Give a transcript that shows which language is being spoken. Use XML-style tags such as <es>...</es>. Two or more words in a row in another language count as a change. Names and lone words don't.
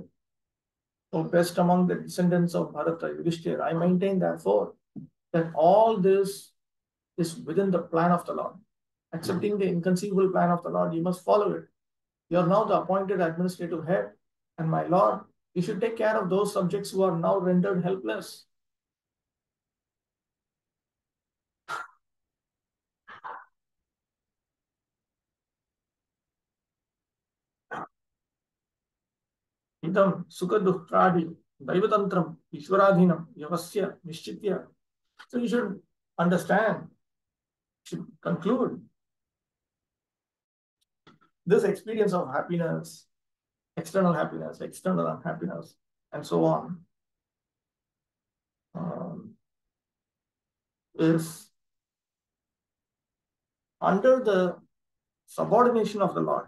<en>O best among the descendants of Bharata, Yudhishthira, I maintain therefore that all this is within the plan of the Lord. Accepting the inconceivable plan of the Lord, you must follow it. You are now the appointed administrative head, and my Lord, you should take care of those subjects who are now rendered helpless.</en> <sa>इदं सुख दुःखादि दैवतन्त्रम् ईश्वराधीनम् यवस्य निश्चित्य.</sa> <en>So you should understand, should conclude this experience of happiness, external unhappiness, and so on, is under the subordination of the Lord.</en>